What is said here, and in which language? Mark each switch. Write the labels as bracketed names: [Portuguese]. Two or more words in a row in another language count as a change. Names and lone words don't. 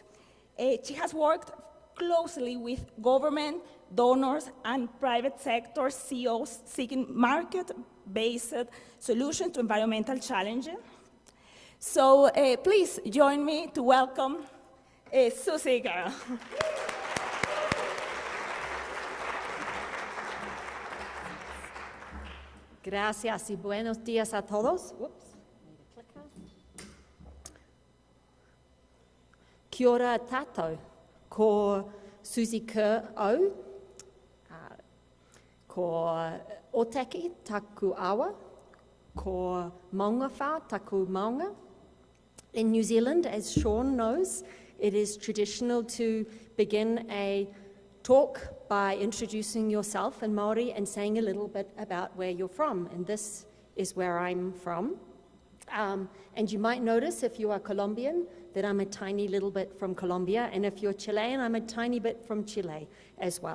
[English] She has worked closely with government, donors, and private sector CEOs seeking market-based solutions to environmental challenges. So please join me to welcome Susie Kerr. [Spanish] Gracias y buenos días a todos. [Māori] Kia ora tātou, ko Susie Kerr au, ko Otaki taku awa, ko maunga whā taku maunga. [English] In New Zealand, as Sean knows, it is traditional to begin a talk by introducing yourself in Māori and saying a little bit about where you're from, and this is where I'm from. And you might notice, if you are Colombian, that I'm a tiny little bit from Colombia, and if you're Chilean, I'm a tiny bit from Chile as well.